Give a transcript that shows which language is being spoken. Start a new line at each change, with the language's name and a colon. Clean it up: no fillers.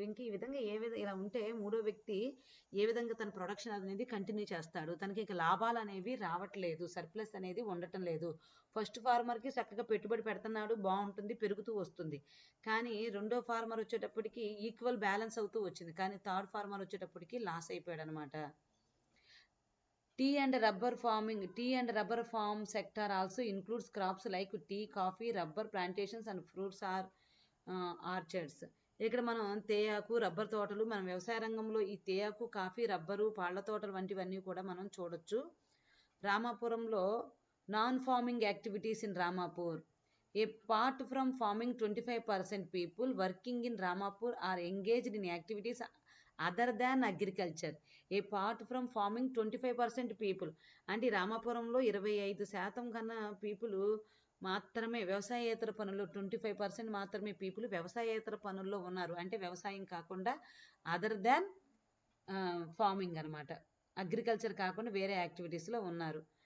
Telugu: ఇంక ఈ విధంగా ఇలా ఉంటే మూడో వ్యక్తి ఏ విధంగా తన ప్రొడక్షన్ అనేది కంటిన్యూ చేస్తాడు? తనకి ఇక లాభాలు అనేవి రావట్లేదు, సర్ప్లస్ అనేది ఉండటం లేదు. ఫస్ట్ ఫార్మర్కి చక్కగా పెట్టుబడి పెడుతున్నాడు, బాగుంటుంది, పెరుగుతూ వస్తుంది. కానీ రెండో ఫార్మర్ వచ్చేటప్పటికి ఈక్వల్ బ్యాలెన్స్ అవుతూ వచ్చింది, కానీ థర్డ్ ఫార్మర్ వచ్చేటప్పటికి లాస్ అయిపోయాడు అనమాట.
English: Tea and rubber farm sector also includes crops like tea, coffee, rubber plantations and fruits or orchards.
Telugu: ఇక్కడ మనం తేయాకు, రబ్బర్ తోటలు, మన వ్యవసాయ రంగంలో ఈ తేయాకు, కాఫీ, రబ్బరు, పాళ్ల తోటలు వంటివన్నీ కూడా మనం చూడొచ్చు.
English: రామాపురంలో non farming activities in Ramapur. Apart from farming, 25% people working in Ramapur are engaged in activities other than agriculture. Apart from farming, 25% people.
Telugu: అంటే రామాపురంలో 25% కన్నా పీపుల్ మాత్రమే వ్యవసాయేతర పనుల్లో, 25% మాత్రమే పీపుల్ వ్యవసాయేతర పనుల్లో ఉన్నారు. అంటే వ్యవసాయం కాకుండా
English: other than farming
Telugu: అనమాట, అగ్రికల్చర్ కాకుండా వేరే యాక్టివిటీస్లో ఉన్నారు.